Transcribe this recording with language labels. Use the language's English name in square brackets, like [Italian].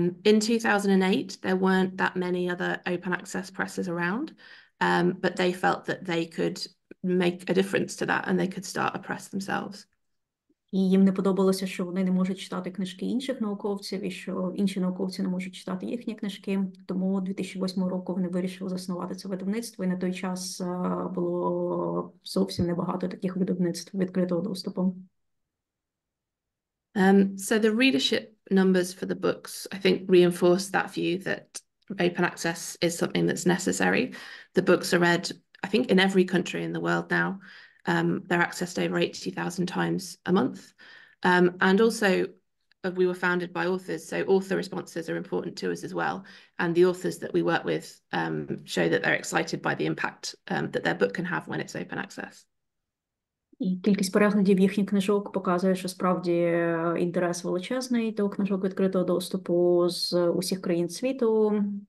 [English] In 2008, there weren't that many other open access presses around, but they felt that they could make a difference to that and they could start a press themselves. [Ukrainian] І їм не подобалося, що вони не можуть читати книжки інших науковців, і що інші науковці не можуть читати їхні книжки. Тому 2008 року вони вирішили заснувати це видавництво, і на той час було зовсім небагато таких видавництв відкритого доступу. [English] So the readership numbers for the books, I think, reinforce that view that open access is something that's necessary. The books are read, I think, in every country in the world now. They're accessed over 80,000 times a month. And also, we were founded by authors, so author responses are important to us as well. And the authors that we work with show that they're excited by the impact that their book can have when it's open access. [Ukrainian] І кількість переглядів їхніх книжок показує, що справді інтерес величезний до книжок відкритого доступу з усіх країн світу.